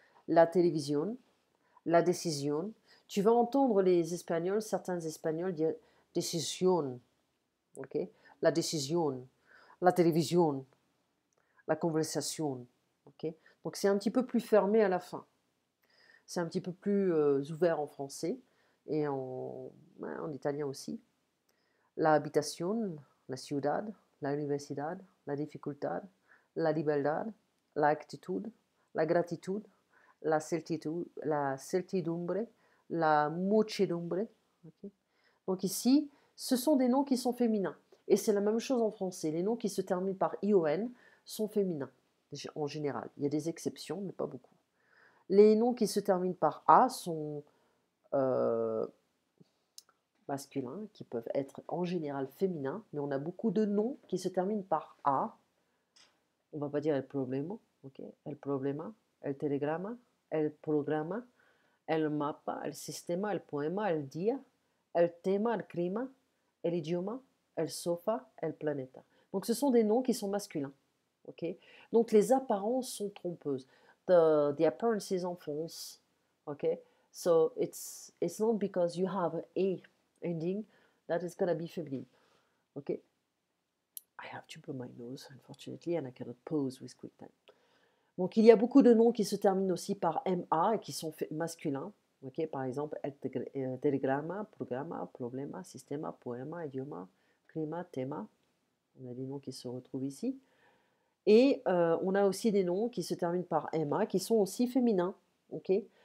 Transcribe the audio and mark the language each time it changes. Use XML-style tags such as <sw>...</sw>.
<fr>La télévision, la décision. Tu vas entendre les Espagnols, certains Espagnols dire décision. Ok. La décision, la télévision, la conversation. Ok. Donc c'est un petit peu plus fermé à la fin. C'est un petit peu plus ouvert en français et en italien aussi.</fr> <es>La habitación, la ciudad, la universidad, la dificultad, la libertad, la actitud, la gratitud, la certidumbre, la muchedumbre.</es> <fr>Okay. Donc ici, ce sont des noms qui sont féminins. Et c'est la même chose en français. Les noms qui se terminent par ION sont féminins, en général. Il y a des exceptions, mais pas beaucoup. Les noms qui se terminent par A sont masculins, qui peuvent être en général féminins, mais on a beaucoup de noms qui se terminent par A. On ne va pas dire el problema, ok?</fr> <es>El problema, el telegrama, el programa, el mapa, el sistema, el poema, el día, el tema, el clima, el idioma, el sofa, el planeta.</es> <fr>Donc ce sont des noms qui sont masculins. Okay? Donc les apparences sont trompeuses.</fr> <en>The appearances are false. Okay? So it's not because you have a ending that is going to be feminine. Okay? I have to blow my nose, unfortunately, and I cannot pause with QuickTime.</en> <fr>Donc il y a beaucoup de noms qui se terminent aussi par MA et qui sont masculins. Okay?</fr> <es>Par exemple, telegrama, programa, problema, sistema, poema, idioma, clima, tema.</es> <fr>On a des noms qui se retrouvent ici. Et on a aussi des noms qui se terminent par MA, qui sont aussi féminins. Okay?</fr>